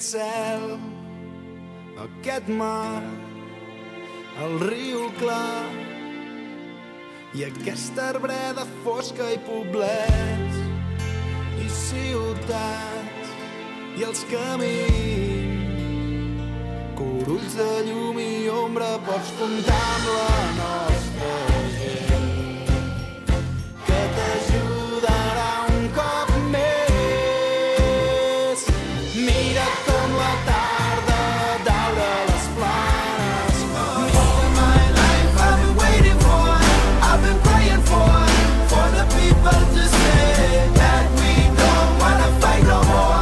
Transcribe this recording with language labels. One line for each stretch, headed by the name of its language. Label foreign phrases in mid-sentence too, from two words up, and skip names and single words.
Catalan: cel, aquest mar, el riu clar i aquesta arbreda fosca i poblets i ciutats i els camins, curulls de llum i ombra, pots comptar amb la nostra gent que t'ajudarà un cop més. Mira com la tarda daura les planes.
English: All my life I've been waiting for, I've been praying for the people to say that we don't wanna fight no more.